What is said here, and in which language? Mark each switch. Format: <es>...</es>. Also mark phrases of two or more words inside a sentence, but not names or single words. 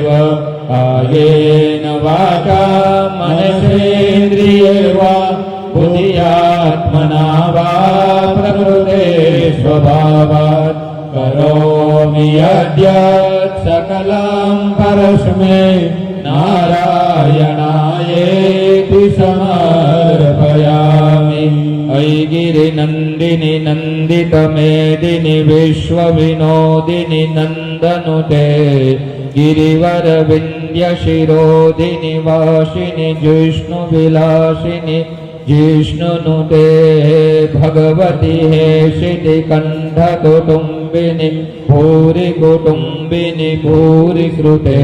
<sa>कायेन वाचा मनसेन्द्रिये वा बुद्ध्यात्मना वा प्रकृते स्वभावात करोमि यद्यत सकलं परस्मे नारायणायेति समर्पयामि. ऐगिरि नन्दिनि नन्दित मेदिनि विश्वविनोदिनि नन्दनुते गिरिवर विन्द्य शिरोदिनि वासिनि जिष्णुविलासिनि जिष्णुनुते भगवति हे शितिकण्ठकुटुम्बिनि भूरि कुटुम्बिनि भूरि कृते.</sa>